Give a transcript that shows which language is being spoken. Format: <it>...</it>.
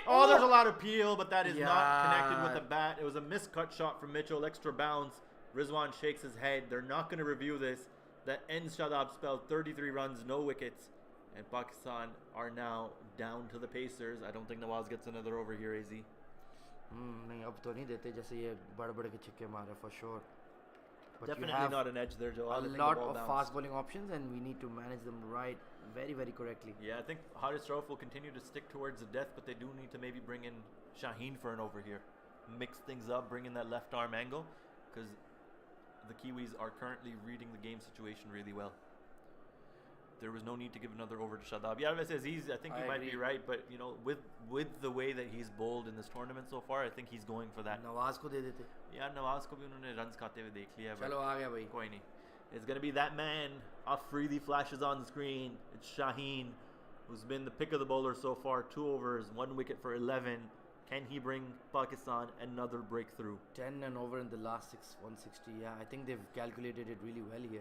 <en>Oh, there's a lot of peel, but that is not Yeah. connected with the bat. It was a miscut shot from Mitchell, extra bounce. Rizwan shakes his head. They're not going to review this. That ends Shadab's spell. 33 runs, no wickets. And Pakistan are now down to the Pacers. I don't think Nawaz gets another over here, AZ.</en> <hi>नहीं अब तो नहीं देते जैसे ये बड़े-बड़े के छिक्के मारे</hi> <en>for sure. But Definitely you have not an edge there, Joe. a lot of fast bowling options and we need to manage them right very very correctly. Yeah, I think Haris Rauf will continue to stick towards the death, but they do need to maybe bring in Shaheen for an over here. Mix things up, bring in that left arm angle, because the Kiwis are currently reading the game situation really well. There was no need to give another over to Shadab. Yeah, I think you might be right, but you know, with the way that he's bowled in this tournament so far, I think he's going for that.</en> <hi>Nawaz को दे देते. Yeah, Nawaz को भी उन्होंने runs खाते हुए देख लिया. चलो आ गया भाई. कोई नहीं.</hi> <en>It's going to be that man. Afridi flashes on the screen. It's Shaheen, who's been the pick of the bowler so far. 2 overs, 1 wicket for 11. Can he bring Pakistan another breakthrough? 10 and over in the last 160. Yeah, I think they've calculated it really well here.</en>